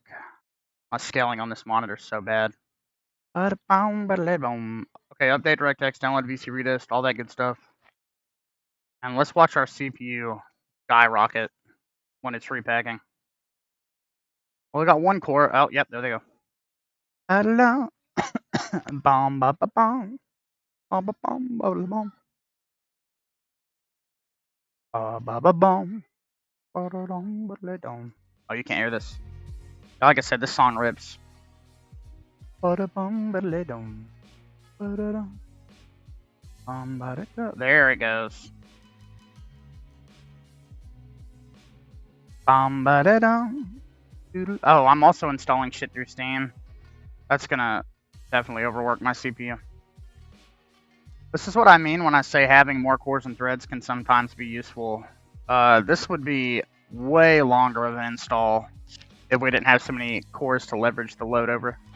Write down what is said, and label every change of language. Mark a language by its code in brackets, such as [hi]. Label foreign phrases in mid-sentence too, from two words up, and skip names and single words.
[en] My scaling on this monitor is so bad. Okay, update DirectX, download VC Redist, all that good stuff. And let's watch our CPU skyrocket when it's repacking. Well, we got one core. Oh, yep, there they go. Bom ba ba bom. Bom ba bom ba ba bom. Ba ba ba bom. Ba da dum ba da dum. Oh, you can't hear this. Like I said, this song rips. Ba da bum ba da dum. Ba da dum. Ba da da. There it goes. Bum ba da dum. Oh, I'm also installing shit through Steam. That's gonna definitely overwork my CPU. This is what I mean when I say having more cores and threads can sometimes be useful. This would be way longer of an install if we didn't have so many cores to leverage the load over.